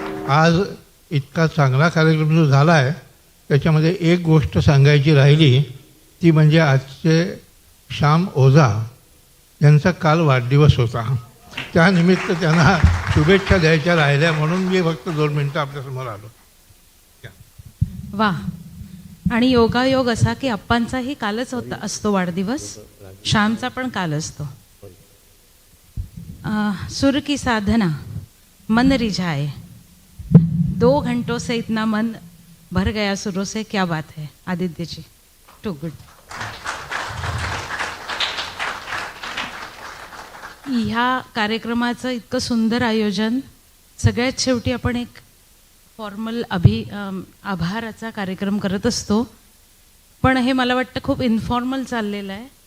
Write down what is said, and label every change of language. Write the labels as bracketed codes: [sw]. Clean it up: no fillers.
[mr] आज इतका चांगला कार्यक्रम जो झाला आहे त्याच्यामध्ये एक गोष्ट सांगायची राहिली ती म्हणजे आजचे श्याम ओझा यांचा काल वाढदिवस होता. त्यानिमित्त त्यांना शुभेच्छा द्यायच्या राहिल्या म्हणून मी फक्त 2 मिनिटं आपल्यासमोर आलो. वा. आणि योगायोग असा की अप्पांचाही कालच असतो वाढदिवस, श्यामचा पण काल असतो. [hi] सुर की साधना मन रिझाए, 2 घंटों से इतना मन भर गया सुरों से, क्या बात है आदित्य जी, [en] Too good. [mr] ह्या कार्यक्रमाचं इतकं सुंदर आयोजन, सगळ्यात शेवटी आपण एक फॉर्मल आभाराचा कार्यक्रम करत असतो, पण हे मला वाटतं खूप इन्फॉर्मल चाललेलं आहे.